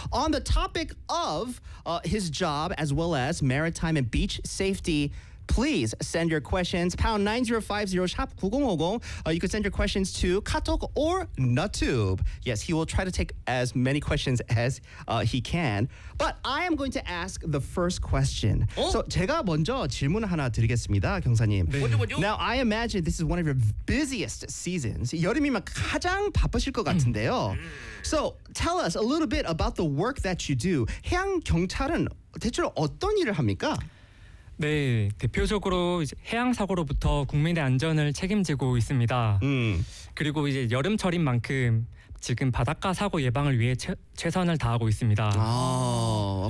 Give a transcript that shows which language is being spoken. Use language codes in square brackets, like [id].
[en] On the topic of his job as well as maritime and beach safety, please send your questions. #9050 You can send your questions to Katok or Nutube. Yes, he will try to take as many questions as he can. But I am going to ask the first question. [ko] 어? So 제가 먼저 질문 하나 드리겠습니다, 경사님. 네. 먼저. [en] Now I imagine this is one of your busiest seasons. [ko] 여름이면 가장 바쁘실 것 같은데요. [en] So tell us a little bit about the work that you do. [ko] 해양 경찰은 대체로 어떤 일을 합니까? 네, 대표적으로 이제 해양사고로부터 국민의 안전을 책임지고 있습니다. 그리고 이제 여름철인 만큼 지금 바닷가 사고 예방을 위해 최선을 다하고 있습니다.